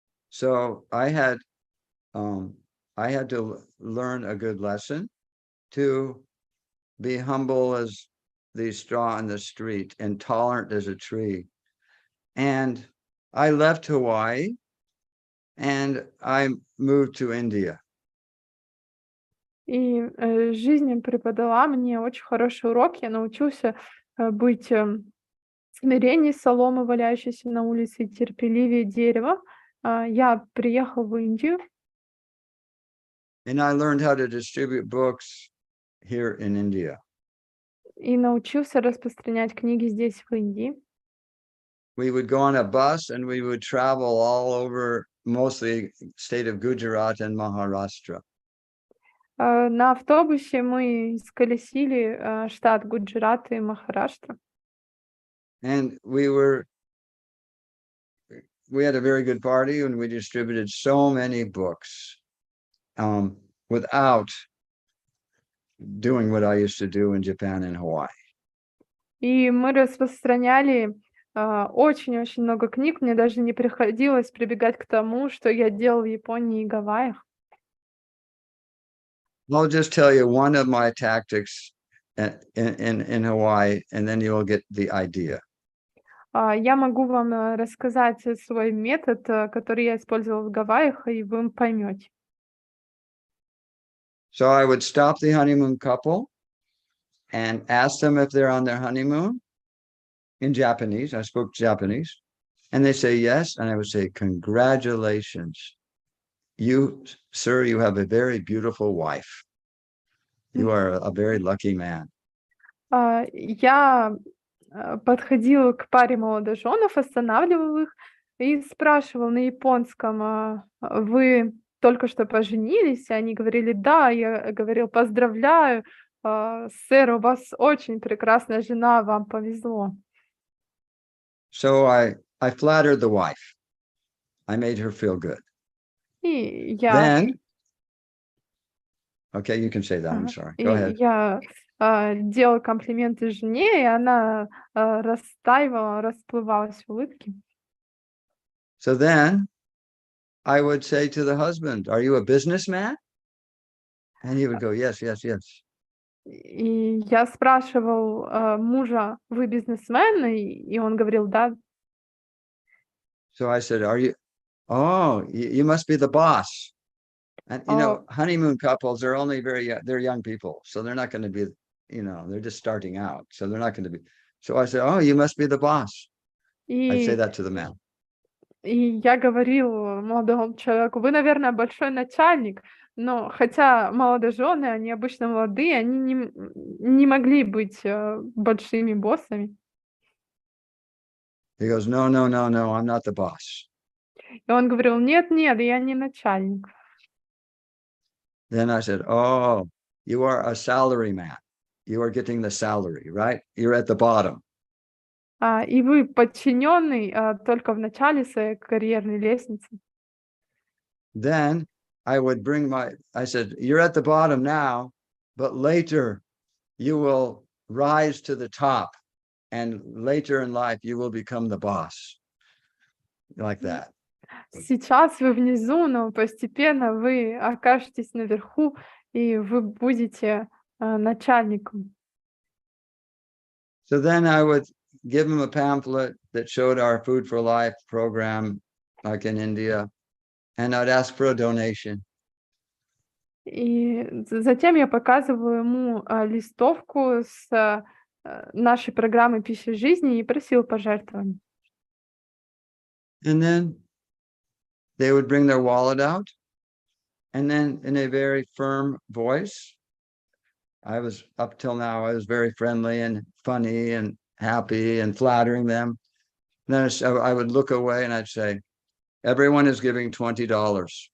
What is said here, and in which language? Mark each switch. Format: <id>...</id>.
<en>So I had to learn a good lesson to be humble as the straw in the street, and tolerant as a tree. And I left Hawaii and I moved to India.</en> <ru>И жизнь преподала мне очень хороший урок. Я научился быть смиреннее соломы, валяющейся на улице, и терпеливее дерева. Я приехал в Индию.</ru> <en>And I learned how to distribute books here in India.</en> <ru>И научился распространять книги здесь, в Индии.</ru> <en>We would go on a bus and we would travel all over, mostly state of Gujarat and Maharashtra.</en> <ru>На автобусе мы сколесили штат Гуджарат и Махараштра.</ru> <en>And we had a very good party, and we distributed so many books without doing what I used to do in Japan and Hawaii.</en> <ru>И мы распространяли очень-очень много книг. Мне даже не приходилось прибегать к тому, что я делал в Японии и Гавайях.</ru> <en>I'll just tell you one of my tactics in Hawaii, and then you'll get the idea.</en> <ru>Я могу вам рассказать свой метод, который я использовала в Гавайях, и вы поймете.</ru> <en>So I would stop the honeymoon couple and ask them if they're on their honeymoon in Japanese. I spoke Japanese. And they say yes. And I would say, congratulations. You, sir, you have a very beautiful wife. You are a very lucky man.</en> <ru>Я подходила к паре молодоженов, останавливал их и спрашивал на японском: вы только что поженились? И они говорили: да. Я говорил: поздравляю, сэр, у вас очень прекрасная жена, вам повезло.</ru> <en>So I flattered the wife. I made her feel good.</en> <ru>И я...</ru> <en>Then, okay, you can say that. I'm sorry. Go ahead.</en> <ru>Я делал комплименты жене, и она растаивала, расплывалась в улыбке.</ru> <en>So then I would say to the husband, are you a businessman? And he would go, yes, yes, yes.</en> <ru>И я спрашивал мужа: вы бизнесмен? И он говорил: да.</ru> <en>So I said, you must be the boss. And, you know, honeymoon couples are only they're young people. So they're not going to be, they're just starting out. So they're not going to be. So I said, you must be the boss. I'd say that to the man.</en> <ru>И я говорил молодому человеку: вы, наверное, большой начальник. Но хотя молодожены, они обычно молодые, они не могли быть большими боссами.</ru> <en>He goes, no, I'm not the boss.</en> <ru>И он говорил: нет, я не начальник.</ru> <en>Then I said, you are a salary man. You are getting the salary, right? You're at the bottom.</en> <ru>И вы подчиненный только в начале своей карьерной лестницы.</ru> <en>Then I said, you're at the bottom now, but later you will rise to the top, and later in life you will become the boss. Like that.</en> <ru>Сейчас вы внизу, но постепенно вы окажетесь наверху, и вы будете начальником.</ru> <en>So then I would give him a pamphlet that showed our Food for Life program, like in India, and I'd ask for a donation.</en> <ru>И затем я показываю ему листовку с нашей программой «Пища жизни» и просил пожертвований.</ru> <en>And then they would bring their wallet out, and then in a very firm voice, up till now, I was very friendly and funny and happy and flattering them. And then I would look away and I'd say, everyone is giving $20.</en>